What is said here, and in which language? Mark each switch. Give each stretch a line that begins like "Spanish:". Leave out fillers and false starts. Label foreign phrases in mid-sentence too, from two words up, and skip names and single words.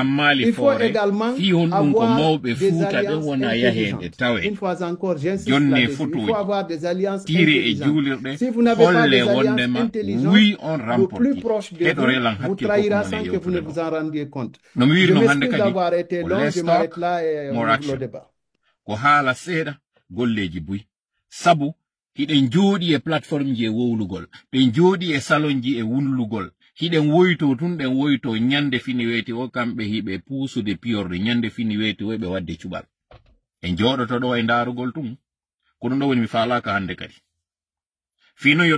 French: Il faut également avoir des alliances intelligentes. Une fois encore, j'insiste là-dessus. Il faut avoir des alliances intelligentes. Si vous n'avez pas des alliances intelligentes, le plus proche de vous, vous trahira sans que vous ne vous en rendiez compte. Je m'excuse d'avoir été long, je m'arrête là et on ouvre le débat.
Fula: Golleji buy sabu hiɗen jooɗi e plateforme ji e wowlugol ɓen jooɗi e salon ji e wunlugol hiɗen woyto tun ɗen woyto ñande fini weeti o kamɓe hiɓe puusude piyorde ñande fini weeti o ɓe wadde cuɓal en jooɗoto ɗo e ndaarugol tun ko ɗum ɗo woni mi faalaka hande kadi fino yo